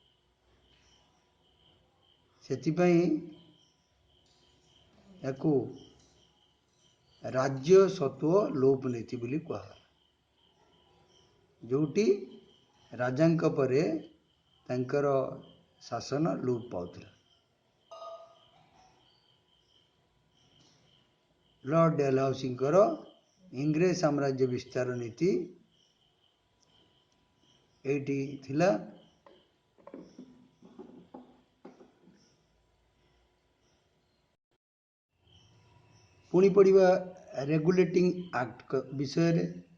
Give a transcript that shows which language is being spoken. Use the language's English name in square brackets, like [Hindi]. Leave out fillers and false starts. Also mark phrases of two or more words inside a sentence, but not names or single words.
[Odia] ସେଥିପାଇଁ ୟାକୁ ରାଜସ୍ୱତ୍ୱ ଲୋପ ନୀତି ବୋଲି କୁହାଗଲା, ଯେଉଁଠି ରାଜାଙ୍କ ପରେ ତାଙ୍କର ଶାସନ ଲୋପ ପାଉଥିଲା। ଲର୍ଡ ଡେଲହାଉସିଙ୍କର ଇଂରେଜ ସାମ୍ରାଜ୍ୟ ବିସ୍ତାର ନୀତି ଏଟି ଥିଲା। ପୁଣି ପଢ଼ା ରେଗୁଲେଟିଂ ଏକ୍ଟ ବିଷୟ ରେ।